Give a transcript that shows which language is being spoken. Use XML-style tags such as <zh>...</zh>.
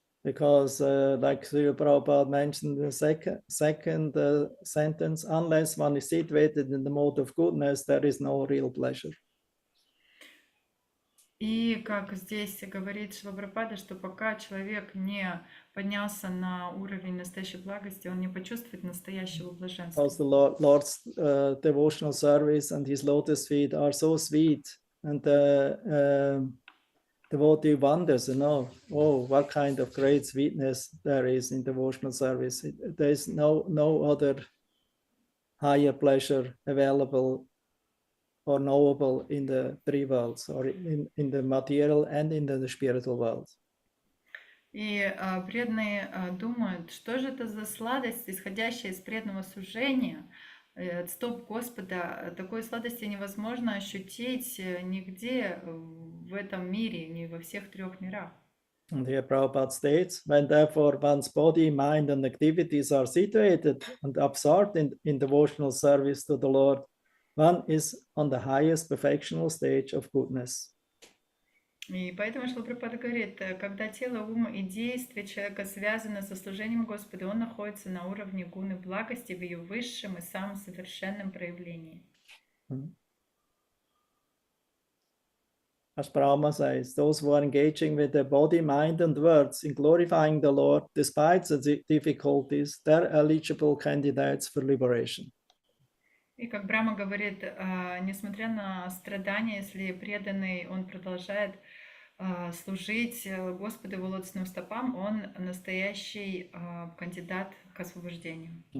<en>Because, like Srila Prabhupada mentioned in the second sentence, unless one is situated in the mode of goodness, there is no real pleasure.</en> <ru>И как здесь говорит Шрила Прабхупада, что пока человек не поднялся на уровень настоящей благости, он не почувствует настоящего блаженства.</ru> <en>Because the Lord's devotional service and his lotus feet are so sweet, and the devotee wonders, oh, what kind of great sweetness there is in devotional service. There is no other higher pleasure available or knowable in the three worlds, or in the material and in the spiritual world.</en> <ru>И преданные думают, что же это за сладость, исходящая из преданного служения, от стоп Господа. Такой сладости невозможно ощутить нигде в этом мире, ни во всех трех мирах.</ru> <en>And here Prabhupada states, when therefore one's body, mind, and activities are situated and absorbed in devotional service to the Lord, one is on the highest perfectional stage of goodness.</en> <ru>И поэтому Шрила Прабхупада говорит, когда тело, ум и действия человека связаны со служением Господу, он находится на уровне гуны благости в ее высшем и самом совершенном проявлении.</ru> <en>As Brahma says, those who are engaging with their body, mind, and words in glorifying the Lord, despite the difficulties, they're eligible candidates for liberation.</en> <ru>И как Брахма говорит, несмотря на страдания, если преданный, он продолжает служить Господу его лотосным стопам, он настоящий кандидат к освобождению.</ru>